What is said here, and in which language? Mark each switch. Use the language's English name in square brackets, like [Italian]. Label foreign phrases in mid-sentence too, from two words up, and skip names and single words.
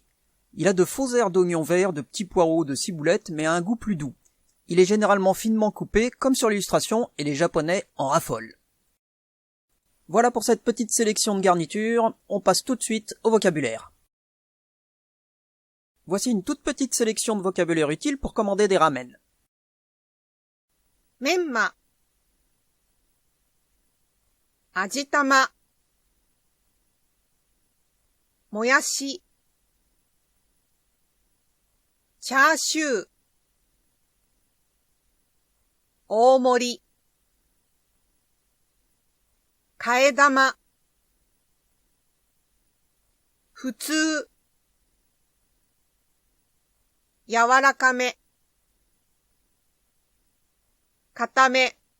[French] Il a de faux airs d'oignons verts, de petits poireaux, de ciboulettes, mais a un goût plus doux. Il est généralement finement coupé, comme sur l'illustration, et les Japonais en raffolent. Voilà pour cette petite sélection de garnitures, on passe tout de suite au vocabulaire. Voici une toute petite sélection de vocabulaire utile pour commander des ramen. [Japanese] メンマ、味玉、もやし、チャーシュー、大盛り、替え玉、普通、柔らかめ、固め、